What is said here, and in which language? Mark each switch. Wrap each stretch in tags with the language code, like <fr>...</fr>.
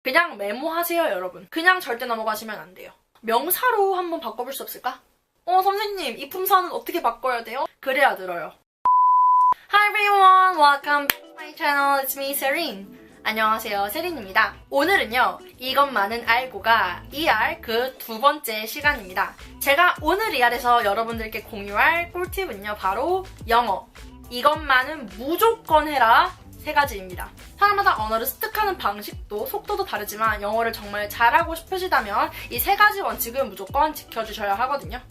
<ko>그냥 메모하세요, 여러분. 그냥 절대 넘어가시면 안 돼요. 명사로 한번 바꿔볼 수 없을까? 선생님, 이 품사는 어떻게 바꿔야 돼요? 그래야 들어요.</ko> <en>Hi everyone, welcome to my channel. It's me, Serene.</en> <ko>안녕하세요, 세린입니다. 오늘은요, 이것만은 알고가 ER 그 두 번째 시간입니다. 제가 오늘 ER에서 여러분들께 공유할 꿀팁은요, 바로 영어. 이것만은 무조건 해라. 세 가지입니다. 사람마다 언어를 습득하는 방식도 속도도 다르지만 영어를 정말 잘하고 싶으시다면 이 세 가지 원칙은 무조건 지켜주셔야 하거든요.</ko>